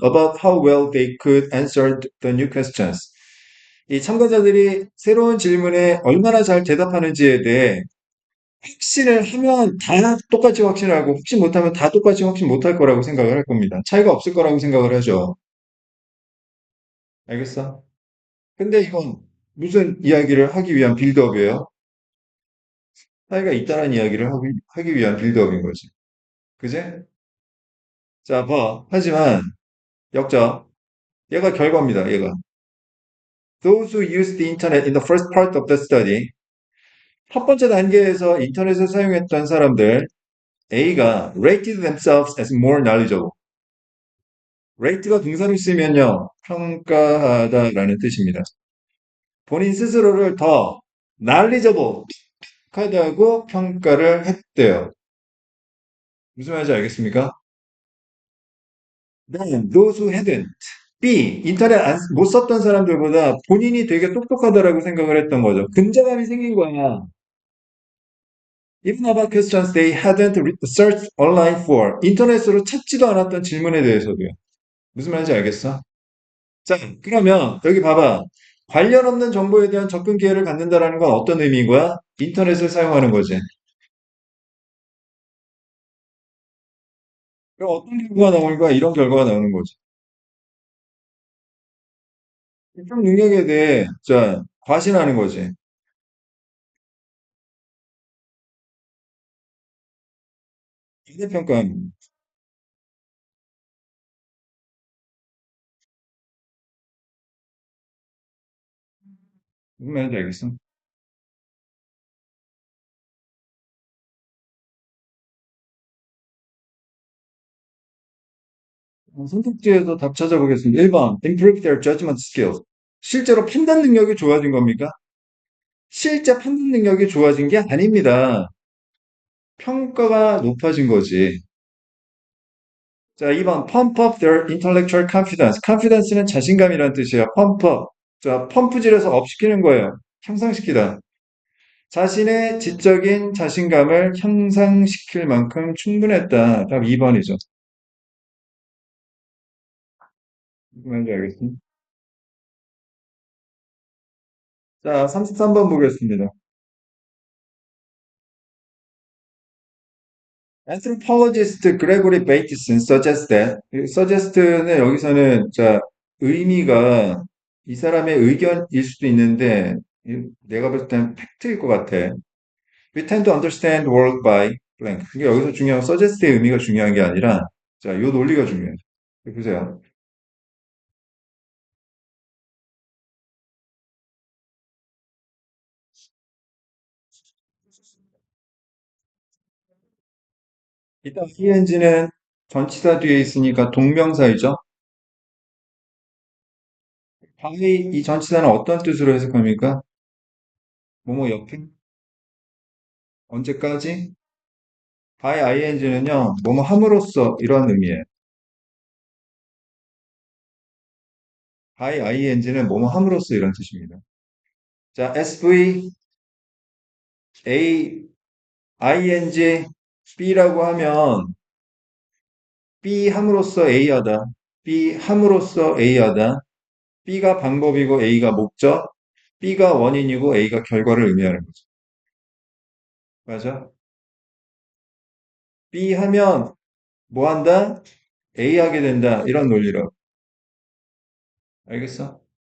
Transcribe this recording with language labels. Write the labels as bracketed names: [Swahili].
[English] About how well they could answer the new questions. [Korean] 이 참가자들이 새로운 질문에 얼마나 잘 대답하는지에 대해 확신을 하면 다 똑같이 확신하고 확신 못하면 다 똑같이 확신 못할 거라고 생각을 할 겁니다. 차이가 없을 거라고 생각을 하죠. 알겠어? 근데 이건 무슨 이야기를 하기 위한 빌드업이에요? 차이가 있다는 이야기를 하기 위한 빌드업인 거지. 그제? 자, 봐. 하지만 역적. 얘가 결과입니다. 얘가. [English] Those who used the internet in the first part of the study. [Korean] 첫 번째 단계에서 인터넷을 사용했던 사람들 A가 [English] rated themselves as more knowledgeable. [Korean] rate가 동사로 쓰면요. 평가하다라는 뜻입니다. 본인 스스로를 더 knowledgeable 하다고 평가를 했대요. 무슨 말인지 알겠습니까? [English] Then those who hadn't. B. [Korean] 인터넷 못 썼던 사람들보다 본인이 되게 똑똑하다라고 생각을 했던 거죠. 근자감이 생긴 거야. [English] Even about questions they hadn't searched online for. [Korean] 인터넷으로 찾지도 않았던 질문에 대해서도요. 무슨 말인지 알겠어? 자, 그러면 여기 봐봐. 관련 없는 정보에 대한 접근 기회를 갖는다라는 건 어떤 의미인 거야? 인터넷을 사용하는 거지. 그럼 어떤 결과가 나오는 거야? 이런 결과가 나오는 거지. 좀 능력에 대해 자 과신하는 거지. 기대평가하는 무슨 말인지 알겠어? 선택지에서 답 찾아보겠습니다. [English] 1번 improve their judgment skills. [Korean] 실제로 판단 능력이 좋아진 겁니까? 실제 판단 능력이 좋아진 게 아닙니다. 평가가 높아진 거지. 자, 2번 [English] pump up their intellectual confidence. [Korean] confidence는 자신감이라는 뜻이에요. [English] pump up. [Korean] 자, 펌프질해서 업 시키는 거예요. 향상시키다. 자신의 지적인 자신감을 향상시킬 만큼 충분했다. 답 2번이죠. 뭔지 알겠습니다. 자, 33번 보겠습니다. [English] Anthropologist Gregory Bateson suggests that, [Korean] suggest는 여기서는 자, 의미가 이 사람의 의견일 수도 있는데 내가 볼 땐 팩트일 것 같아. [English] We tend to understand the world by blank. [Korean] 이게 여기서 중요한 suggest의 의미가 중요한 게 아니라 자, 요 논리가 중요해요. 보세요. 일단 ing는 전치사 뒤에 있으니까 동명사이죠. by 이 전치사는 어떤 뜻으로 해석합니까? 뭐뭐 옆에? 언제까지? by ing는요, 뭐뭐 함으로써 이런 의미예요. by ing는 뭐뭐 함으로써 이런 뜻입니다. 자, SV, A, ing, B라고 하면 B 함으로써 A 하다. B 함으로써 A 하다. B가 방법이고 A가 목적, B가 원인이고 A가 결과를 의미하는 거죠. 맞아? B 하면 뭐 한다? A 하게 된다. 이런 논리로. 알겠어?